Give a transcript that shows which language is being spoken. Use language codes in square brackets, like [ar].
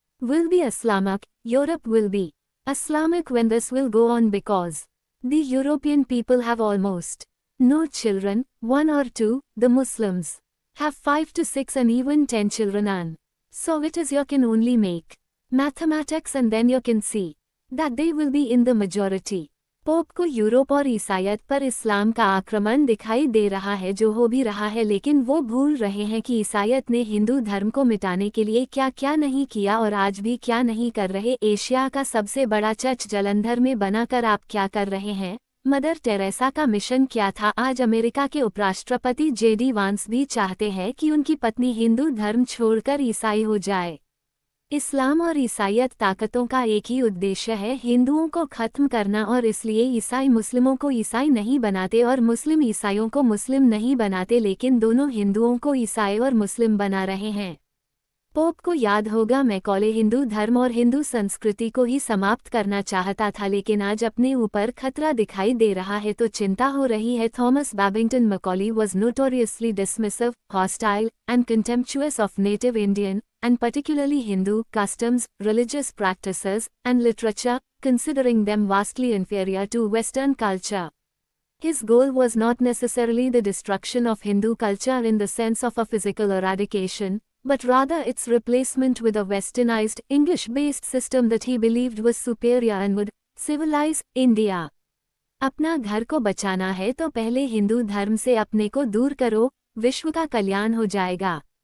[en] will be Islamic, Europe will be Islamic when this will go on, because the European people have almost no children, 1 or 2, the Muslims have 5 to 6 and even 10 children, and so it is you can only make mathematics and then you can see that they will be in the majority. [hi] Pope को Europe और ईसाईयत पर इस्लाम का आक्रमण दिखाई दे रहा है, जो हो भी रहा है, लेकिन वो भूल रहे हैं कि ईसाईयत ने हिंदू धर्म को मिटाने के लिए क्या क्या नहीं किया और आज भी क्या नहीं कर रहे। एशिया का सबसे बड़ा चर्च जलंधर में बनाकर आप क्या कर रहे हैं। मदर टेरेसा का मिशन क्या था। आज अमेरिका के उपराष्ट्रपति जेडी वांस भी चाहते हैं कि उनकी पत्नी हिंदू धर्म छोड़कर ईसाई हो जाए। इस्लाम और ईसाईयत ताकतों का एक ही उद्देश्य है, हिंदुओं को खत्म करना, और इसलिए ईसाई मुस्लिमों को ईसाई नहीं बनाते और मुस्लिम ईसाइयों को मुस्लिम नहीं बनाते, लेकिन दोनों हिंदुओं को ईसाई और मुस्लिम बना रहे हैं। पोप को याद होगा मैकॉले हिंदू धर्म और हिंदू संस्कृति को ही समाप्त करना चाहता था, लेकिन आज अपने ऊपर खतरा दिखाई दे रहा है तो चिंता हो रही है। [en] Thomas Babington Macaulay was notoriously dismissive, hostile, and contemptuous of native Indian, and particularly Hindu, customs, religious practices, and literature, considering them vastly inferior to Western culture. His goal was not necessarily the destruction of Hindu culture in the sense of a physical eradication, but rather its replacement with a westernized, English-based system that he believed was superior and would civilize India. [hi] अपना घर को बचाना है तो पहले हिंदू धर्म से अपने को दूर करो, विश्व का कल्याण हो जाएगा।